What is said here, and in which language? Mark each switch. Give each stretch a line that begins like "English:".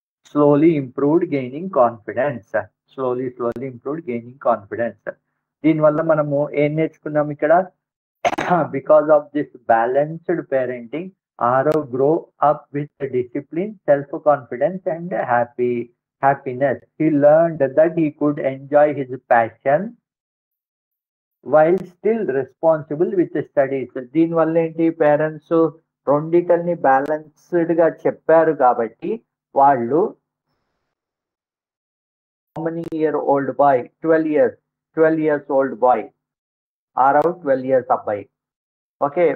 English: Slowly improved gaining confidence. Slowly improved gaining confidence.
Telugu: దీనివల్ల మనము ఏం నేర్చుకున్నాం ఇక్కడ?
English: Because of this balanced parenting, Aarav grow up with discipline, self confidence and happiness. He learned that he could enjoy his passion while still responsible with studies.
Telugu: దీనివల్ల ఏంటి, parents రెండిటిని balanced గా చెప్పారు కాబట్టి వాళ్ళు money year old bye 12 years old bye, Aarav 12 years అబ్బాయి. Okay.